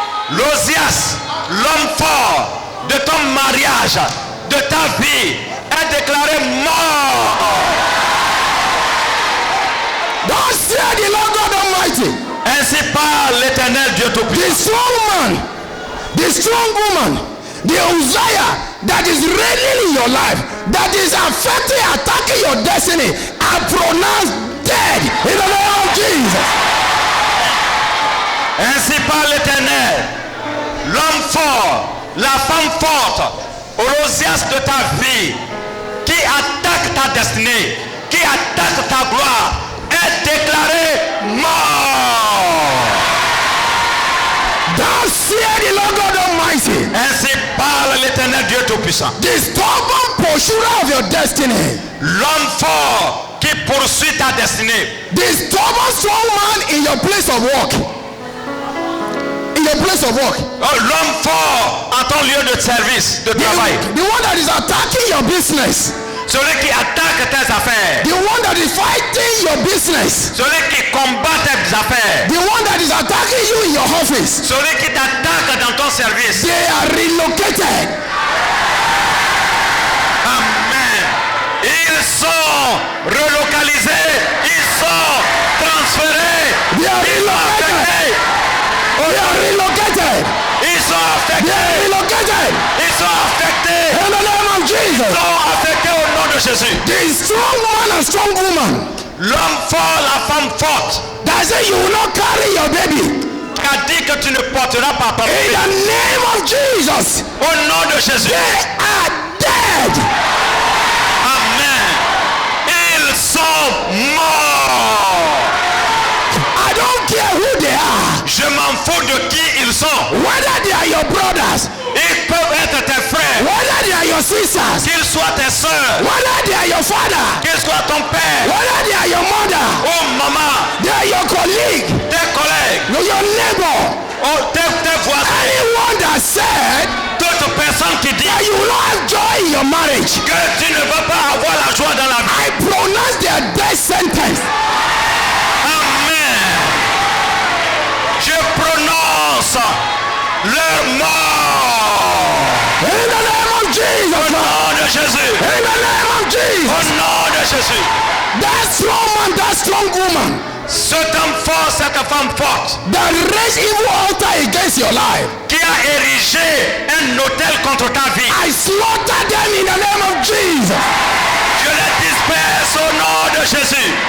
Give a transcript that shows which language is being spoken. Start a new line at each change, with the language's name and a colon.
French: l'Ozias, l'homme fort de ton mariage, de ta vie, est déclaré mort.
English: Thus said the Lord God Almighty.
French: Ainsi parle l'Éternel Dieu
English: The
French: Tout-Puissant.
English: strong man, the strong woman, the Uzziah that is reigning in your life, that is affecting, attacking your destiny, are pronounced dead in the name of Jesus.
French: Ainsi parle l'Éternel, l'homme fort, la femme forte, Orozias de ta vie, qui attaque ta destinée, qui attaque ta gloire, est déclaré mort.
English: Thus said the Lord God Almighty.
French: Ainsi parle l'Éternel Dieu Tout-Puissant.
English: The stubborn pursuer of your destiny,
French: L'homme fort qui poursuit ta destinée,
English: the stubborn strong man in your place of work, in your place of work,
French: l'homme fort en ton lieu de service, de travail,
English: the one that is attacking your business,
French: celui qui attaque tes affaires,
English: the one that is fighting your business,
French: celui qui combat tes affaires,
English: the one that is attacking you in your office,
French: celui qui t'attaque dans ton service.
English: they are relocated. Amen.
French: Ils sont relocalisés, ils sont transférés,
English: They are
French: ils sont affectés,
English: They are relocated.
French: ils sont
English: They
French: affectés,
English: are relocated.
French: ils sont affectés,
English: In the name of
French: ils
English: Jesus.
French: sont affectés au nom de Jésus.
English: The strong man and strong woman
French: L'homme fort, la femme forte,
English: that say you will not carry your baby.
French: qui a dit que tu ne porteras pas ton
English: In
French: bébé.
English: the name of Jesus.
French: Au nom de Jésus.
English: They are dead.
French: Amen. Ils sont morts.
English: I don't care who they are.
French: Je m'en fous de qui ils sont.
English: Whether they are your brothers,
French: Ils peuvent être tes frères,
English: whether they are your sisters,
French: qu'ils soient tes soeurs,
English: whether they are your father,
French: qu'ils soient ton père,
English: whether they are your mother,
French: oh maman,
English: they are your colleague,
French: tes collègues,
English: your neighbor,
French: oh tes voisins,
English: anyone that said
French: toute personne qui dit
English: that you will not have joy in your marriage,
French: que tu ne veux pas avoir la joie dans la vie.
English: I pronounce their death sentence.
French: Amen. Je prononce leur mort.
English: In the name of
French: Au
English: Jesus.
French: nom de Jésus.
English: In the name of
French: Au
English: Jesus.
French: nom de Jésus.
English: That strong man, that strong woman
French: Cet homme fort, cette femme forte
English: that raised evil altar against your life,
French: qui a érigé un autel contre ta vie,
English: I slaughter them in the name of Jesus.
French: je les disperse au nom de Jésus.